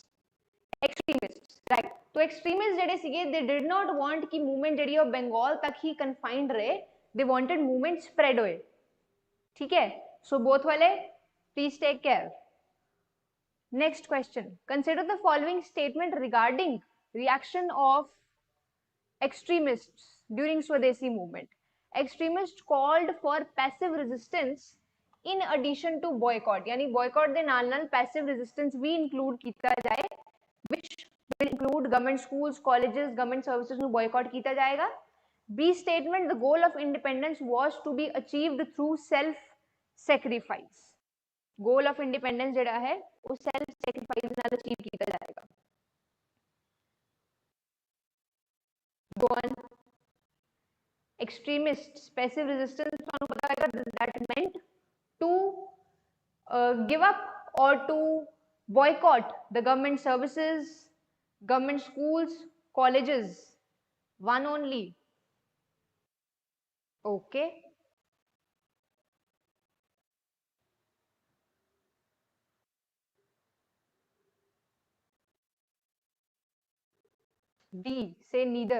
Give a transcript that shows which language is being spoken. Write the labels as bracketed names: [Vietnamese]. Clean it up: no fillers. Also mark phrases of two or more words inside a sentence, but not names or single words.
[English] Extremists, right. तो extremists [Punjabi] ਜਿਹੜੇ ਸੀਗੇ [English] they did not want कि movement [Punjabi] ਜਿਹੜੀ ਉਹ [Hindi] बंगाल तक ही [English] confined रहे, they wanted movement spread होए. [Hindi] ठीक है, [English] so both वाले please take care. Next question, consider the following statement regarding reaction of extremists during Swadeshi movement. Extremists called for passive resistance in addition to boycott, यानी boycott [Punjabi] ਦੇ ਨਾਲ ਨਾਲ [English] passive resistance भी include [Punjabi] ਕੀਤਾ ਜਾਏ, [English] which will include government schools, colleges, government services ਨੂੰ boycott [Punjabi] ਕੀਤਾ ਜਾਏਗਾ. [English] B statement, the goal of independence was to be achieved through self sacrifice. Goal of independence [Punjabi] ਜਿਹੜਾ ਹੈ ਉਹ [English] self sacrifice [Punjabi] ਨਾਲ achieve ਕੀਤਾ ਜਾਏਗਾ. [English] Go on. Extremists, passive resistance [Punjabi] ਤੁਹਾਨੂੰ ਪਤਾ ਹੋਏਗਾ [English] that meant to give up or to boycott the government services, government schools, colleges. One only. Okay. D, say neither.